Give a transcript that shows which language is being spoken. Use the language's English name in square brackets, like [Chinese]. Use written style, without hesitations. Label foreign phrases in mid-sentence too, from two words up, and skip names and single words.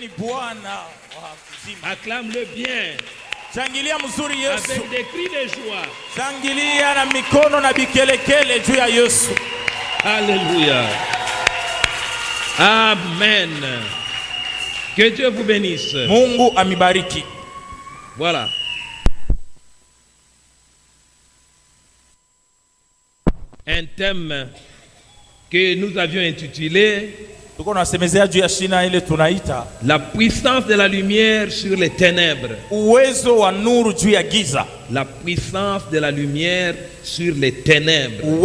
[Swahili] ni Bwana wa uzima. [French] Acclame-le bien. [Swahili] Shangilia mzuri Yesu. [French] Avec des cris de joie. [Swahili] Shangilia na mikono na bikelekele juu ya Yesu. [French] Alléluia. Amen. Que Dieu vous bénisse. [Swahili] Mungu amibariki. [French] Voilà. Un thème que nous avions intitulé La puissance de la lumière sur les ténèbres. La puissance de la lumière sur les ténèbres.